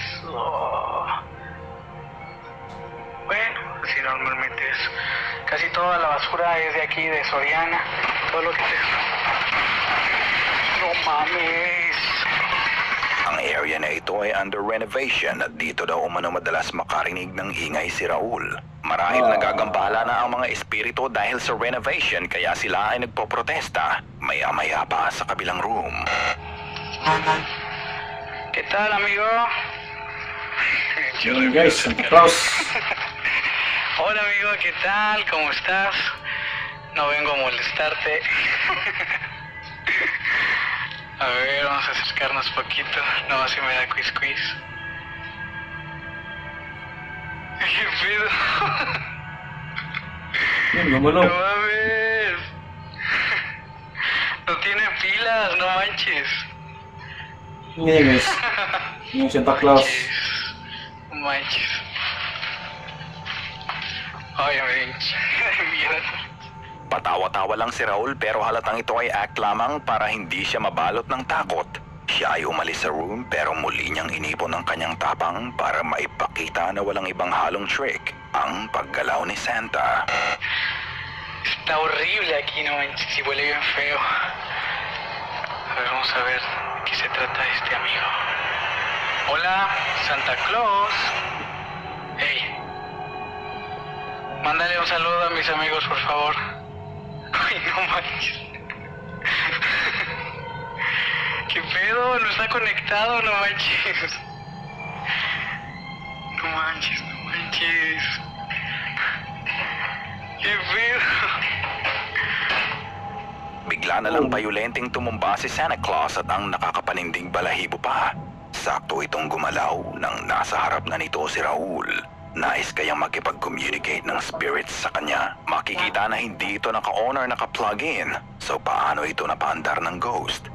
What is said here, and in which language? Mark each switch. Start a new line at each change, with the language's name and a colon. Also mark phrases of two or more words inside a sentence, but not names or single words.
Spanish: Oh. Bueno, así normalmente es. Casi toda la basura es de aquí, de Soriana. Todo lo que te... No mames.
Filipino: Ang area na ito ay
English: under renovation
Filipino: at dito daw umano madalas makarinig ng ingay si Raul. Marahil nagagambala na ang mga espiritu dahil sa renovation kaya sila ay nagpoprotesta. Maya-maya pa sa kabilang room.
Spanish: ¿Qué tal, amigo?
Filipino: Yun guys, Santa Claus.
Spanish: Hola, amigo, ¿qué tal? ¿Cómo estás? No vengo a molestarte. A ver, vamos a acercarnos poquito. No, así me da quiz. ¿Qué pedo?
Filipino: Yun,
Spanish: No
Filipino: gumalaw.
Spanish: mames. No tiene pilas, no manches.
Filipino: Yun yan guys. Yung Santa Claus.
Spanish: Manches. Ay, mira.
Filipino: Patawa-tawa lang si Raul pero halatang ito ay act lamang para hindi siya mabalot ng takot. Siya ay umalis sa room pero muli niyang inipon ang kanyang tapang para maipakita na walang ibang halong trick ang paggalaw ni Santa.
Spanish: Está horrible aquí, no manches, y huele bien feo. A ver, vamos a ver de qué se trata este amigo. Hola, Santa Claus. Hey, mándale un saludo a mis amigos, por favor. Ay, no manches. ¿Qué pedo? No está conectado, no manches. No manches, no manches. ¿Qué pedo?
Filipino: Bigla na lang bayolenteng tumumba si Santa Claus at ang nakakapaninding balahibo pa. Sakto itong gumalaw nang nasa harap na nito si Raul. Nais kayang makipag-communicate ng spirits sa kanya. Makikita na hindi ito naka-on or naka-plug in. So paano ito napaandar ng ghost?